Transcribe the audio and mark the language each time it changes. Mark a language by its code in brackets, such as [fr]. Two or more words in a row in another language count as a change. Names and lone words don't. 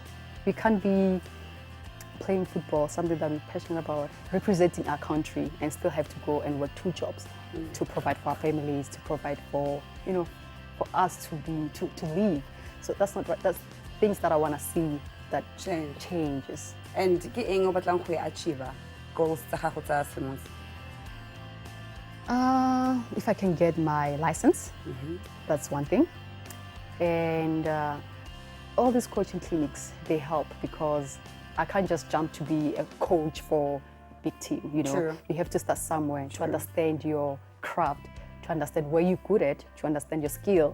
[en] We can't be playing football, something that we're passionate about, representing our country, and still have to go and work 2 jobs to provide for our families, to provide for, you know, for us to live. So that's not right. That's things that I want to see that changes. [tn] And ke eng o batlang go [en] achieve goals [tn] tsa gago tsa semonths? [en] If I can get my license, that's one thing. And all these coaching clinics, they help because I can't just jump to be a coach for a big team, you know. True. You have to start somewhere to understand your craft, to understand where you're good at, to understand your skill.